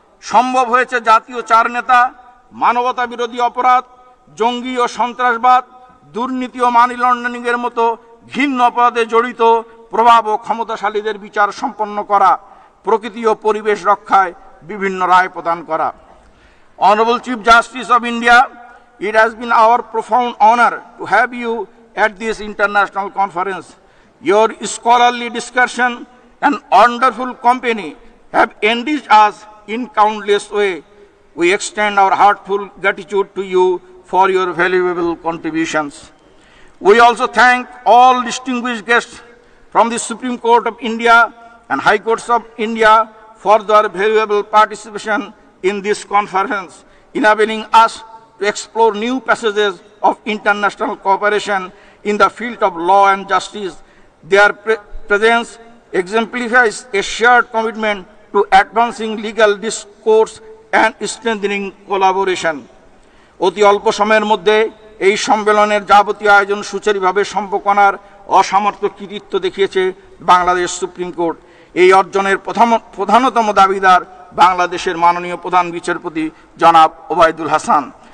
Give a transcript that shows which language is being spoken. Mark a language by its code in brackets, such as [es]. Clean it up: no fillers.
[bn] সম্ভব হয়েছে জাতীয় 4 নেতা মানবতা বিরোধী অপরাধ, জঙ্গি ও সন্ত্রাসবাদ, দুর্নীতি ও মানি লন্ডারিংয়ের মতো ঘৃণ্য অপরাধে জড়িত প্রভাব ও ক্ষমতাশালীদের বিচার সম্পন্ন করা, প্রকৃতি ও পরিবেশ রক্ষায় বিভিন্ন রায় প্রদান করা। [en] Honorable Chief Justice of India, it has been our profound honor to have you at this international conference. Your scholarly discussion and wonderful company have enriched us in countless ways. We extend our heartfelt gratitude to you for your valuable contributions. We also thank all distinguished guests from the Supreme Court of India and High Courts of India for their valuable participation in this conference, enabling us to explore new passages of international cooperation in the field of law and justice. Their presence exemplifies a shared commitment to advancing legal discourse and strengthening collaboration. [bn] অতি অল্প সময়ের মধ্যে এই সম্মেলনের যাবতীয় আয়োজন সুচারুভাবে সম্পন্নের অসামর্থ্য কৃতিত্ব দেখিয়েছে বাংলাদেশ সুপ্রিম কোর্ট। এই অর্জনের প্রধানতম দাবিদার বাংলাদেশের মাননীয় প্রধান বিচারপতি জনাব ওবায়দুল হাসান।